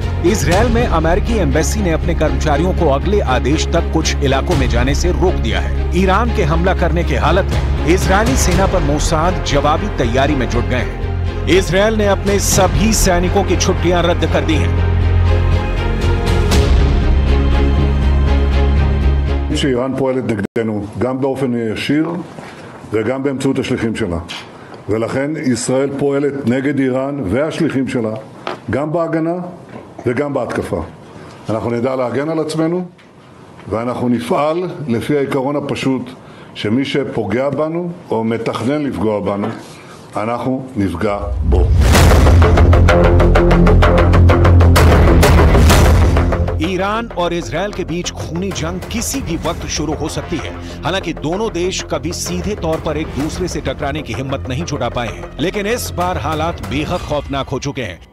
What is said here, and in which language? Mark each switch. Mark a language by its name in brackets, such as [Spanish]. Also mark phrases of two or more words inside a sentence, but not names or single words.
[Hindi] इजरायल में अमेरिकी एम्बेसी ने अपने कर्मचारियों को अगले आदेश तक कुछ इलाकों में जाने से रोक दिया है। ईरान के हमला करने की हालत में इजरायली सेना पर मोसाद जवाबी तैयारी में जुट गए हैं। इजरायल ने अपने सभी सैनिकों की छुट्टियां रद्द कर दी हैं। [Hebrew] שאיראן פועלת נגדנו גם באופן ישיר וגם באמצעות השליחים שלה. ולכן ישראל פועלת נגד איראן והשליחים שלה גם בהגנה וגם בהתקפה. אנחנו נדע להגן על עצמנו ואנחנו נפעל לפי העיקרון הפשוט שמי שפוגע בנו או מתכנן לפגוע בנו, אנחנו נפגע בו. [Hindi] ईरान और इजरायल के बीच खूनी जंग किसी भी वक्त शुरू हो सकती है। हालांकि दोनों देश कभी सीधे तौर पर एक दूसरे से टकराने की हिम्मत नहीं जुटा पाए हैं, लेकिन इस बार हालात बेहद खौफनाक हो चुके हैं।